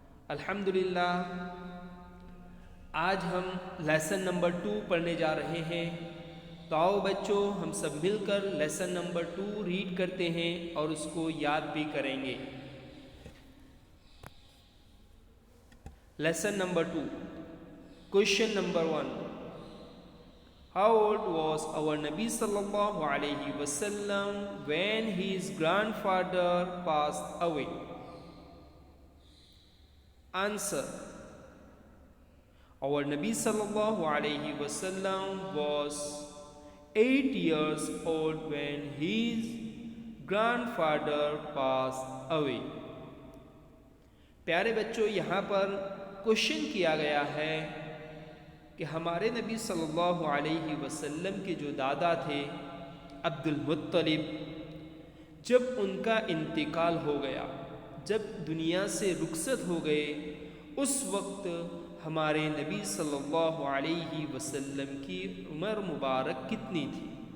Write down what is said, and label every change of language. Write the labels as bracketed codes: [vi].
[hi] अल्हम्दुलिल्लाह आज हम लेसन नंबर 2 पढ़ने जा रहे हैं. तो आओ बच्चों, हम सब मिलकर लेसन नंबर 2 रीड करते हैं और उसको याद भी करेंगे. Lesson number 2, question number 1. [en] How old was our Nabi sallallahu alaihi wasallam when his grandfather passed away? Answer. Our Nabi sallallahu alaihi wasallam was 8 years old when his grandfather passed away. [hi] प्यारे बच्चों, यहाँ पर question किया गया है कि हमारे नबी सल्लल्लाहु अलैहि वसल्लम के जो दादा थे अब्दुल मुत्तलिब, जब उनका इंतकाल हो गया, जब दुनिया से रुखसत हो गए, उस वक्त हमारे नबी सल्लल्लाहु अलैहि वसल्लम की उम्र मुबारक कितनी थी.